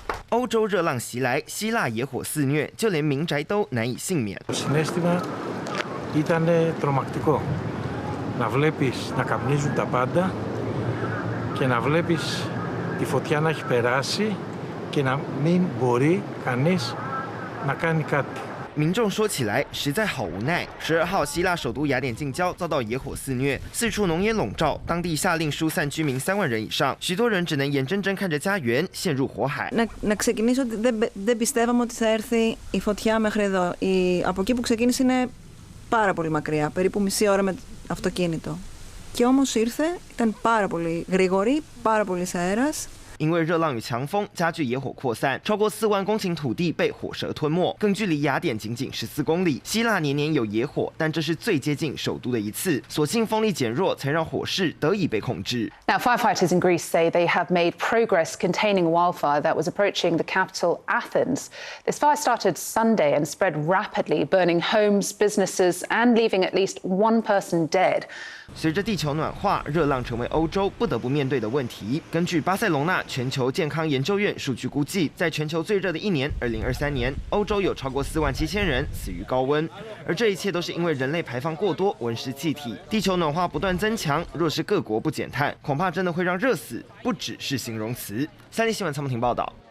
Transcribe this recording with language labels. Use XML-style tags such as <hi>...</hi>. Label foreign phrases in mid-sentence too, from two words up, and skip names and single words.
<zh>欧洲热浪袭来，希腊野火肆虐，就连民宅都难以幸免。</zh> <el>Το συναίσθημα ήταν τρομακτικό. Να βλέπεις να καπνίζουν τα πάντα και να βλέπεις τη φωτιά να έχει περάσει και να μην μπορεί κανείς να κάνει κάτι.</el> <zh>民众说起来实在好无奈。12号，希腊首都雅典近郊遭到野火肆虐，四处浓烟笼罩，当地下令疏散居民3万人以上，许多人只能眼睁睁看着家园陷入火海。</zh> <el>Να ξεκινήσω ότι δεν πιστεύαμε ότι θα έρθει η φωτιά μέχρι εδώ. Από εκεί που ξεκίνησε είναι πάρα πολύ μακριά, περίπου μισή ώρα με αυτοκίνητο. Και όμως ήρθε, ήταν πάρα πολύ γρήγορη, πάρα πολύ αέρας.</el> <zh>因为热浪与强风加剧野火扩散，超过4万公顷土地被火舌吞没，更距离雅典仅仅14公里。希腊年年有野火，但这是最接近首都的一次。所幸风力减弱，才让火势得以被控制。</zh> <en>Now, firefighters in Greece say they have made progress containing a wildfire that was approaching the capital, Athens. This fire started Sunday and spread rapidly, burning homes, businesses, and leaving at least one person dead.</en> <zh>随着地球暖化，热浪成为欧洲不得不面对的问题。根据巴塞隆纳全球健康研究院数据估计，在全球最热的一年2023年，欧洲有超过47000人死于高温，而这一切都是因为人类排放过多温室气体。地球暖化不断增强，若是各国不减碳，恐怕真的会让热死不只是形容词。三立新闻参谋庭报道。</zh>